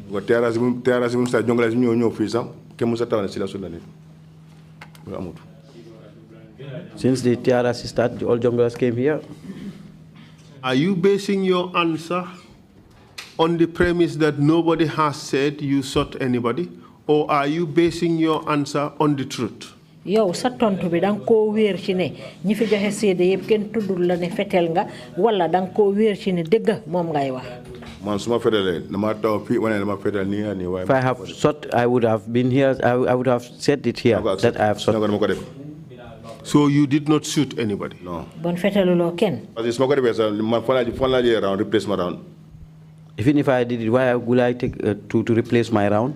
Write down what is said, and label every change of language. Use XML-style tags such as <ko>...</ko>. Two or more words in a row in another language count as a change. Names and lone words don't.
<en>Since the TRC started, all junglers came here. Are you basing your answer on the premise that nobody has said you shot anybody, or are you basing your answer on the truth?</en> <wo>Yow sa tontu bi dang ko wër ci ne ñi fi joxe sédé yépp kenn tuddul la ne fetel nga wala dang ko wër ci ne dëgg mom ngay wax.</wo> <en>If I have shot, I would have been here. I would have said it here that I have shot. So you did not shoot anybody? No.</en> <wo>Bon fetelulo ken.</wo> <en>Even if I did it, why will I take to replace my round?</en>